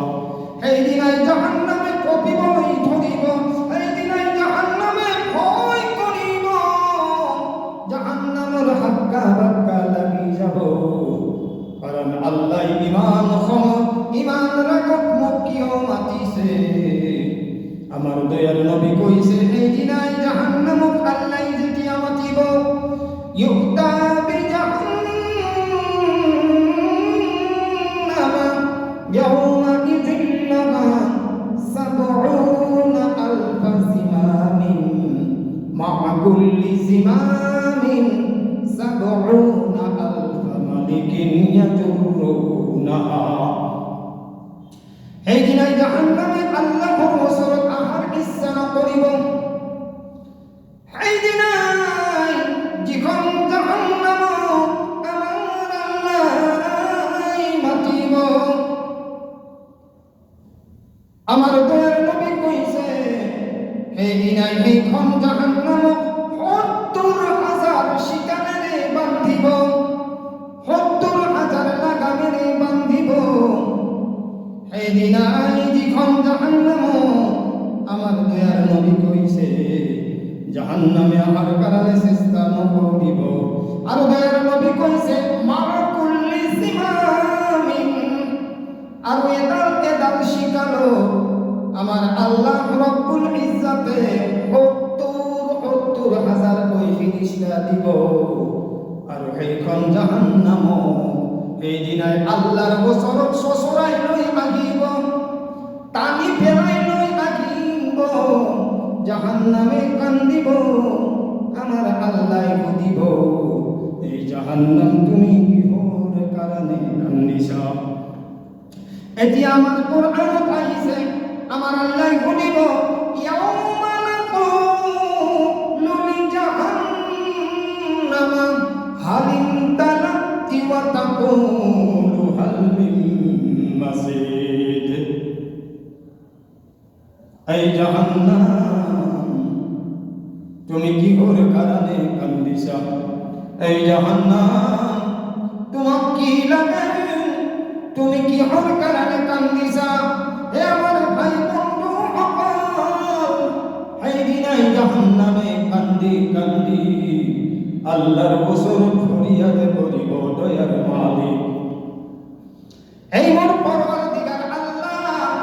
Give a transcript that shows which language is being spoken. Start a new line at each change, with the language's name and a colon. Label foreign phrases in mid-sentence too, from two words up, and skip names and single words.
Assamese: সেই দিনাই জাহান্নামে কঁপিবলৈ ধৰিব, সেই দিনাই জাহান্নামে ভয় কৰিব, জাহান্নামৰ হাক্কা বাক্কা লাগি যাব। কাৰণ আল্লাহ ইমান খঙত ইমান ৰাগত মোক কিয় মাতিছে? আমার দয়ার নবী কইছে, এই দিনাই জাহান্নামক আল্লাহ যেতিয়া মাতিব,
Arabic: يؤتى بجهنم يومئذ لها سبعون ألف زمام مع كل زمام سبعون ألف ملك يجرونها.
Assamese: সেই দিনাই জাহান্নামে আল্লাহর ওচৰত আহাৰ ইচ্ছা নকৰিব। সেই দিনাই যিখন জাহান্নামক আমাৰ আল্লাহ মাতিব, আমাৰ দয়াৰ নবী কৈছে, সেই দিনাই সেইখন জাহান্নামক ৭০,০০০ শিকানেৰে বান্ধিব, ৭০,০০০ লাগামেৰে বান্ধিব। সেই দিনাই যিখন জাহান্নাম, আমার দয়ার নবী কইছে, জাহান্নামে আমার কারণে চেষ্টা নকরিব। আর দয়ার নবী কইছে,
Arabic: مع كل زمام,
Assamese: আর এদাল এদাল শিকালো আমার আল্লাহ রব্বুল ইজ্জতে ৭০,০০০ কই ফিরিস্তা দিব। আর সেইখন জাহান্নাম এই দিনাই আল্লাহর ওচৰত চচৰাই লৈ আহিব, টানি পেলাই লৈ আহিব। জাহান্নামে কান্দিব, আমার আল্লাহ সুধিব, এই জাহান্নাম তুমি কিহৰ কাৰণে কান্দিছা? এতিয়া আমার কোরআনত আহিছে, আমার আল্লাহ সুধিব,
Arabic: يوم نقول لجهنم هل امتلأت وتقول هل من مزيد.
Assamese: এই জাহান্নাম তুমি কিহর কারণে কান্দিছা? এই জাহান্নাম তোমাক কি লাগে? তুমি কিহর কারণে কান্দিছা? হে আমার ভাই বন্ধু সকল, এই দিনাই জাহান্নামে কান্দি কান্দি আল্লাহর ওচৰত ফরিয়াদ করিব, দয়ার মালিক এই মোর পরওয়ারদিগার আল্লাহ,